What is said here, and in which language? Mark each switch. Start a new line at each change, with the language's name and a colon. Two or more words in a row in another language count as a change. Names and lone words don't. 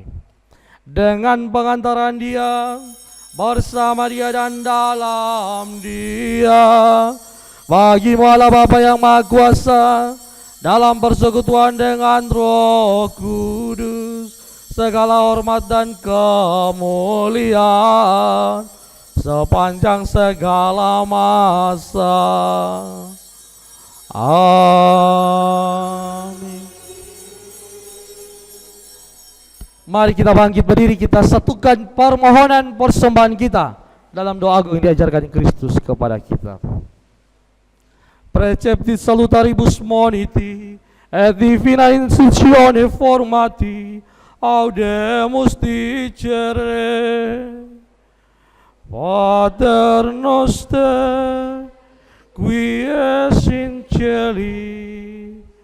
Indonesian: Dengan pengantaran Dia, bersama Dia dan dalam Dia, bagi-Mu Allah Bapa yang Maha Kuasa, dalam persekutuan dengan Roh Kudus, segala hormat dan kemuliaan sepanjang segala masa. Amin. Mari kita bangkit berdiri, kita satukan permohonan persembahan kita dalam doa agung yang diajarkan Kristus kepada kita.
Latin: Preceptis salutaribus moniti et divina institutione formati audemus dicere. Pater noster qui es in cieli,